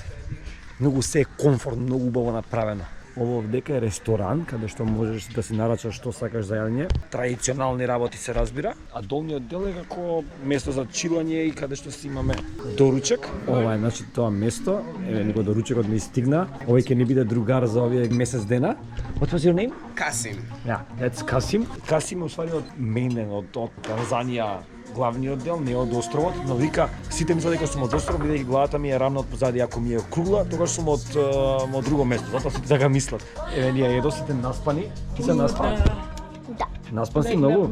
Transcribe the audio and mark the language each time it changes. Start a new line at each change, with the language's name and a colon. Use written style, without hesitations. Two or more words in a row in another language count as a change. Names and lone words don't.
Macedonian: Многу се е комфортно, многу убаво направено. Ово овдека е ресторан, каде што можеш да си нарачаш што сакаш за јадење. Традиционални работи се разбира, а долниот дел е како место за чилање и каде што си имаме доручек. Ова е значи тоа место, еве ни го доручекот ми стигна. Овој ќе ни биде другар за овие месец дена.
English: What was your name? Kasim. Yeah, that's Kasim.
Macedonian: Kasim е усвари од Менен, од Танзанија, главниот дел, не од островот, но вика, сите мислат дека сум од остров, бидејќи главата ми е рамна од позади, ако ми е кругла, тогаш сум од друго место, затоа сите така мислат. Еве ние едосите наспани, ти се наспан? Да. Наспан си многу?